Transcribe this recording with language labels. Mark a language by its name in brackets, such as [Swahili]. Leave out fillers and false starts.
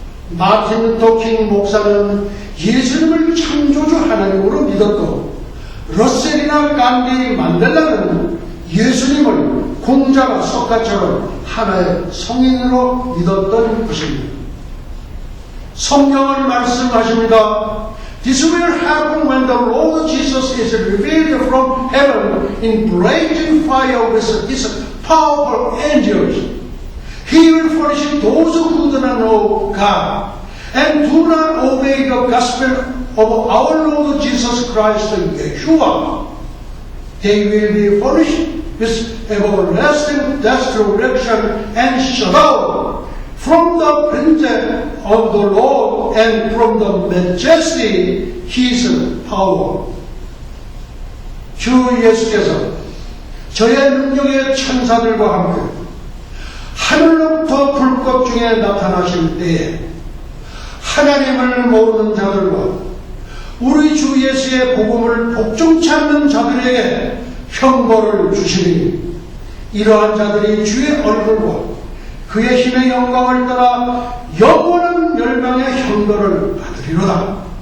[Korean] 마틴 루터 킹 목사는 예수님을 창조주 하나님으로 믿었고, 러셀이나 간디, 만델라는 예수님을 공자가 석가처럼 하나의 성인으로 믿었던 것입니다. 성경을 말씀하십니다. [English] This will happen when the Lord Jesus is revealed from heaven in blazing fire with his powerful angels. He will punish those who do not know God and do not obey the gospel of our Lord Jesus Christ, Yeshua. They will be punished with everlasting destruction and shut out from the presence of the Lord and from the majesty His power. [Korean] 주 예수께서 저의 능력의 천사들과 함께 하늘로부터 불꽃 중에 나타나실 때에 하나님을 모르는 자들과 우리 주 예수의 복음을 복종치 않는 자들에게 형벌을 주시니, 이러한 자들이 주의 얼굴과 그의 힘의 영광을 떠나 영원한 멸망의 형벌을 받으리로다.